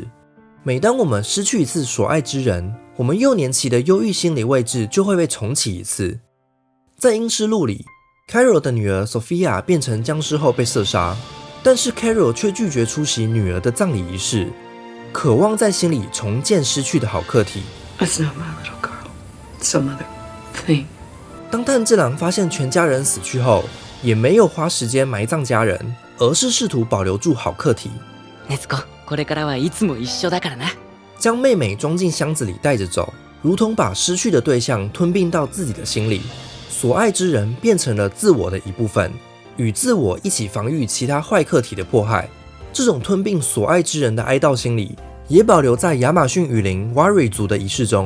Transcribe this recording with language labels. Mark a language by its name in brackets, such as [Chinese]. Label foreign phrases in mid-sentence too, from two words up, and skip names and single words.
[Chinese] 每当我们失去一次所爱之人，我们幼年期的忧郁心理位置就会被重启一次。在《阴尸路》里， Carol 的女儿 Sophia 变成僵尸后被射杀，但是 Carol 却拒绝出席女儿的葬礼仪式，渴望在心里重建失去的好客体。 [English] It's not my little girl. It's some other thing. [Chinese] 当炭治郎发现全家人死去后，也没有花时间埋葬家人，而是试图保留住好客体。 [Japanese] 禰豆子、これからはいつも一緒だからな。 [Chinese] 将妹妹装进箱子里带着走，如同把失去的对象吞并到自己的心里。所爱之人变成了自我的一部分，与自我一起防御其他坏客体的迫害。这种吞并所爱之人的哀悼心理，也保留在亚马逊雨林 Wari 族的仪式中。